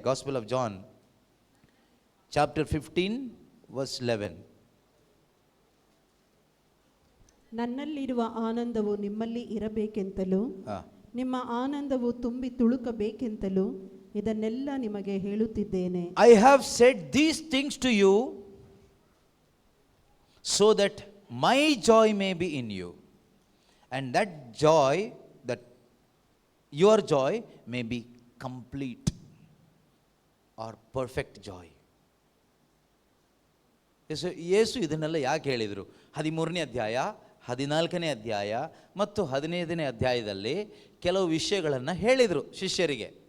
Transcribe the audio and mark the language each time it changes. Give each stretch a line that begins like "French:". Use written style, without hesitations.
English: Gospel of John chapter 15 verse 11.
Kannada: ನನ್ನಲ್ಲಿರುವ ಆನಂದವು ನಿಮ್ಮಲ್ಲಿ ಇರಬೇಕೆಂತಲೂ ನಿಮ್ಮ ಆನಂದವು ತುಂಬಿ ತುಳುಕಬೇಕೆಂತಲೂ ಇದನ್ನೆಲ್ಲ ನಿಮಗೆ ಹೇಳುತ್ತಿದ್ದೇನೆ.
English: I have said these things to you so that my joy may be in you and that joy, that your joy may be complete or perfect joy.
Kannada: ಯೇಸು ಇದನ್ನೆಲ್ಲ ಯಾಕೆ ಹೇಳಿದರು? 13ನೇ ಅಧ್ಯಾಯ, 14ನೇ ಅಧ್ಯಾಯ ಮತ್ತು 15ನೇ ಅಧ್ಯಾಯದಲ್ಲಿ ಕೆಲವು ವಿಷಯಗಳನ್ನು ಹೇಳಿದರು ಶಿಷ್ಯರಿಗೆ.